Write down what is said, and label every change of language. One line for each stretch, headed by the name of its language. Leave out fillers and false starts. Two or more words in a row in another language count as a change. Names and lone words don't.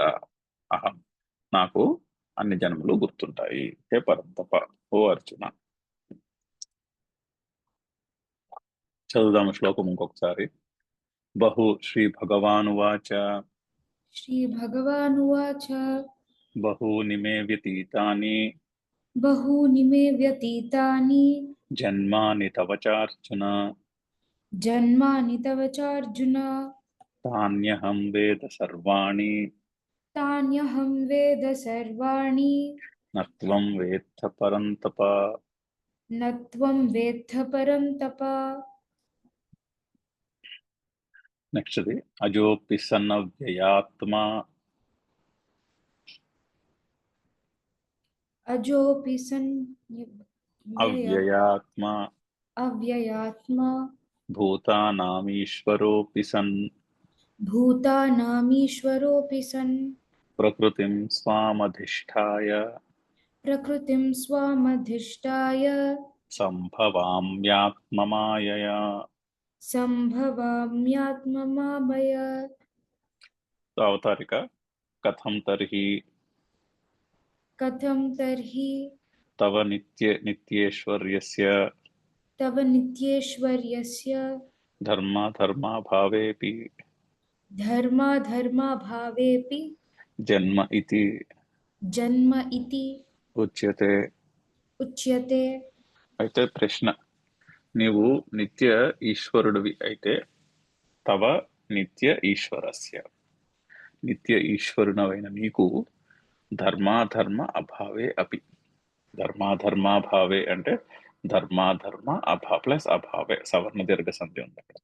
Telugu: అహం, నాకు అన్ని జన్మలు గుర్తుంటాయి.
Sanskrit: హే పరంతప,
Telugu: ఓ అర్జున. చదువుదాము శ్లోకం ఇంకొకసారి.
Sanskrit: బహు శ్రీ భగవానువాచ श्रीभगवानुवाच బహూని మే వ్యతీతాని बहूनि मे व्यतीतानि జన్మాని తవ చార్జున जन्मानि तव चार्जुन తాన్యహం వేద సర్వాణి तान्यहं वेद सर्वाणि నత్వం వేత్త పరంతప. न त्वं वेत्थ परं तप నెక్స్ట్ది అజోపి సన్నవ్యయాత్మా अजोऽपि सन् అవ్యయాత్మా अव्ययात्मा భూతానామీశ్వరోపి సన్ भूतानामीश्वरोऽपि सन् ప్రకృతిం స్వామధిష్టాయ प्रकृतिं स्वामधिष्ठाय సంభవామ్యాత్మమాయయా. सम्भवाम्यात्ममामय అవతారిక కథం తర్హి कथं तर्हि తవ నిత్యేశ్వర్యస్య तव नित्येश्वर्यस्य ధర్మాధర్మాభావేపి धर्माधर्माभावेऽपि జన్మ ఇతి जन्म इति ఉచ్యతే. उच्यते।
Telugu: అయితే ప్రశ్న, నీవు నిత్య ఈశ్వరుడివి అయితే
Sanskrit: తవ నిత్య ఈశ్వరస్య,
Telugu: నిత్య ఈశ్వరునవైన నీకు
Sanskrit: ధర్మాధర్మ అభావే అపి.
Telugu: ధర్మాధర్మాభావే అంటే ధర్మాధర్మ ప్లస్ అభావే, సవర్ణ దీర్ఘ సంధి ఉంది అక్కడ.